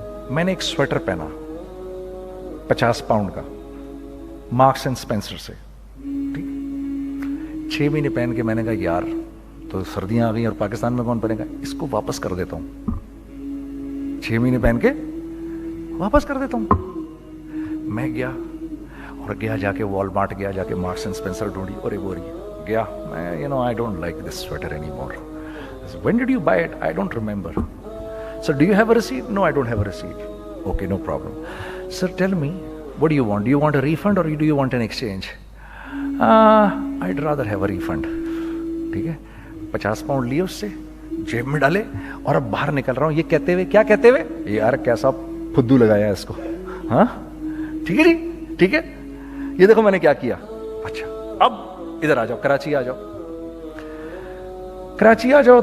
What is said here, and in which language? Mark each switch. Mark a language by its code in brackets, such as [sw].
[ur] میں نے ایک سویٹر پہنا 50 پاؤنڈ کا مارکس اینڈ اسپینسر سے, 6 مہینے پہن کے میں نے کہا یار تو سردیاں آ گئی اور پاکستان میں کون پہنے گا, اس کو واپس کر دیتا ہوں. 6 مہینے پہن کے واپس کر دیتا ہوں. میں گیا جا کے والمارٹ گیا, جا کے مارکس اینڈ اسپینسر ڈھونڈی اور ایک گیا. [en] میں I don't like this sweater anymore. When did you buy it? I don't remember. Sir, do you have a receipt? No, I don't have a receipt. Okay, no problem. Sir, tell me, what do you want? Do you want a refund or do you want an exchange? I'd rather have a refund. [ur] ٹھیک ہے. 50 pound لیے اس سے, جیب میں ڈالے اور اب باہر نکل رہا ہوں. یہ کہتے ہوئے, کیا کہتے ہوئے, یار کیسا پھدو لگایا اس کو. ہاں ٹھیک ہے جی, ٹھیک ہے. یہ دیکھو میں نے کیا کیا. اچھا اب ادھر آ جاؤ, کراچی آ جاؤ.